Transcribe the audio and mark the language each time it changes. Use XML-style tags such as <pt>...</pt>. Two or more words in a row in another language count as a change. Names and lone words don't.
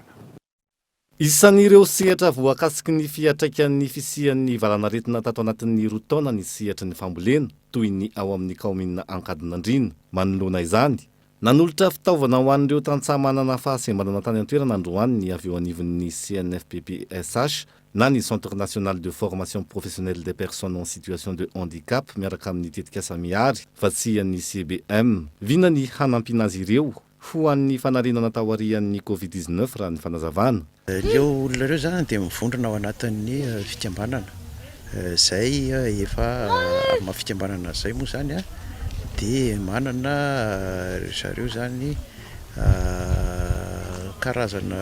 <mg>Isan'ireo sehatra voakasiky ny fiatraikan'ny fisian'ny valanaretina tato anatin'ny 2 taona ny sehatra ny fambolena toy ny ao amin'ny kaomina Ankadinandriana. Manoloana izany nanolotra fitaovana ho an'ireo tantsaha manana fahasembanana tany an-toerana androany ny avy eo anivon'ny CNFPPSH na ny</mg> <fr>Centre National de Formation Professionnelle des Personnes en Situation de Handicap</fr> <mg>miaraka amin'ny tetika samihary vatsian'ny CBM vina ny hanampiana azy ireo ho an'ny fanarenana taorian'ny Covid-19 raha ny fanazavana. Ireo olona ireo zany dia mivondrona ao anatin'ny fikambanana zay efa amin'ny fikambanana zay moa zany dia manana zareo zany karazana</mg>